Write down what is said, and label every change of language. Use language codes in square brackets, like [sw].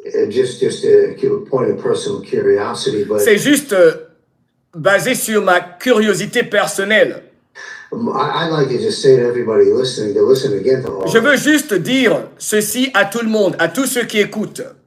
[en] Just a point of personal curiosity, but [fr] C'est juste basé sur ma curiosité personnelle. [en] I'd like to just say to everybody listening to listen again to all [fr] Je veux juste dire ceci à tout le monde, à tous ceux qui écoutent.